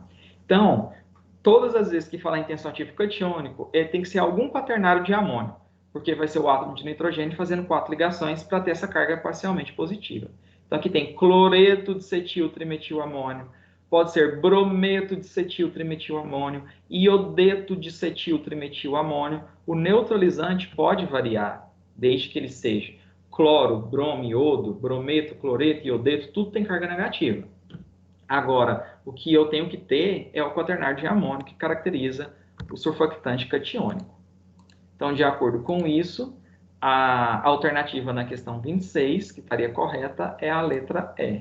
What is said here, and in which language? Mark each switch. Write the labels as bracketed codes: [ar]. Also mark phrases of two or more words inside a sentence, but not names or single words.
[pt] Então, todas as vezes que falar em tensoativo catiônico, ele tem que ser algum quaternário de amônio, porque vai ser o átomo de nitrogênio fazendo 4 ligações para ter essa carga parcialmente positiva. Então, aqui tem cloreto de cetil trimetilamônio, pode ser brometo de cetil trimetilamônio, iodeto de cetil trimetilamônio. O neutralizante pode variar, desde que ele seja cloro, bromo, iodo, brometo, cloreto, iodeto, tudo tem carga negativa. Agora, o que eu tenho que ter é o quaternário de amônio, que caracteriza o surfactante catiônico. Então, de acordo com isso, a alternativa na questão 26, que estaria correta, é a letra E.